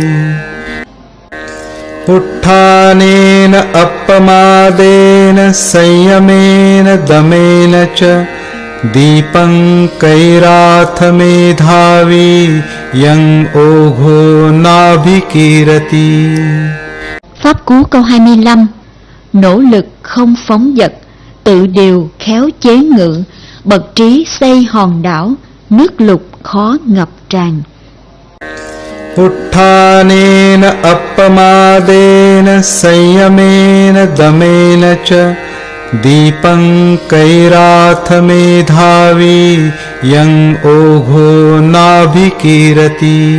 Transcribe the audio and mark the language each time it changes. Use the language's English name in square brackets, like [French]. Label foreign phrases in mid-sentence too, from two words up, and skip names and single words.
[Pali] उत्थानेन अपमादेन संयमेन दमेन च दीपं कैराथमेधावी यं ओघो नाभिकीरति. [Vietnamese] Pháp cú câu 25. Nỗ lực không phóng dật, tự điều khéo chế ngự, bậc trí xây hòn đảo, nước lụt khó ngập tràn. [Pali] उत्थानेन अपमादेन संयमेन दमेन च दीपं कैराथमेधावी यं ओघो नाभिकीरति.